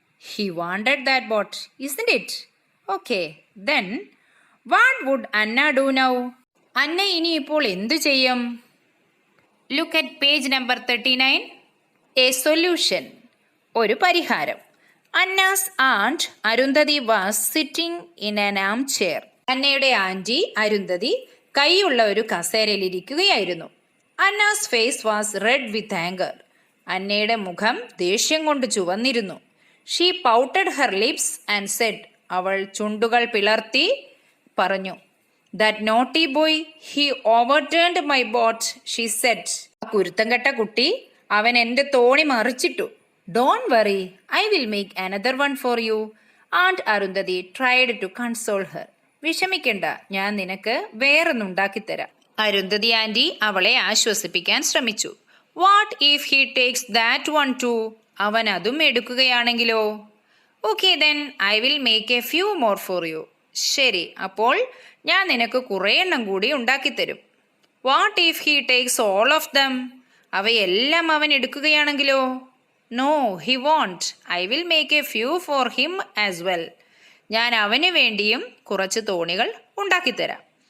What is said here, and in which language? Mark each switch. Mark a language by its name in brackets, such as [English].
[English] He wanted that boat, isn't it? Okay, then what would Anna do now? [Malayalam] അന്ന ഇനി ഇപ്പോൾ എന്തു ചെയ്യും? [English] Look at page number 39. A solution. [Malayalam] ഒരു പരിഹാരം. [English] Anna's aunt Arundhati was sitting in an armchair. [Malayalam] അന്നയുടെ anti Arundhati കൈയുള്ള ഒരു കസേരയിൽ ഇരിക്കുകയായിരുന്നു. [English] Anna's face was red with anger. [Malayalam] അന്നയുടെ മുഖം ദേഷ്യം കൊണ്ട് ചുവന്നിരുന്നു. [English] She pouted her lips and said. [Malayalam] അവൾ ചുണ്ടുകൾ പിളർത്തി പറഞ്ഞു. [English] That naughty boy, he overturned my boat, she said. [Malayalam] കുരുത്തം കെട്ട കുട്ടി അവൻ എൻ്റെ തോണി മറിച്ചിട്ടു. [English] Don't worry, I will make another one for you. Aunt Arundhati tried to console her. [Malayalam] വിഷമിക്കണ്ട, ഞാൻ നിനക്ക് വേറൊന്നുണ്ടാക്കിത്തരാം. അരുന്ധതി ആന്റി അവളെ ആശ്വസിപ്പിക്കാൻ ശ്രമിച്ചു. [English] What if he takes that one too? [Malayalam] അവൻ അതും എടുക്കുകയാണെങ്കിലോ? [English] Okay then, I will make a few more for you. [Malayalam] ശരി, അപ്പോൾ ഞാൻ നിനക്ക് കുറേ എണ്ണം കൂടി ഉണ്ടാക്കിത്തരും. [English] What if he takes all of them? [Malayalam] അവയെല്ലാം അവൻ എടുക്കുകയാണെങ്കിലോ? [English] No, he won't. I will make a few for him as well. [Malayalam] ഞാൻ അവന് വേണ്ടിയും കുറച്ച് തോണികൾ ഉണ്ടാക്കിത്തരാം.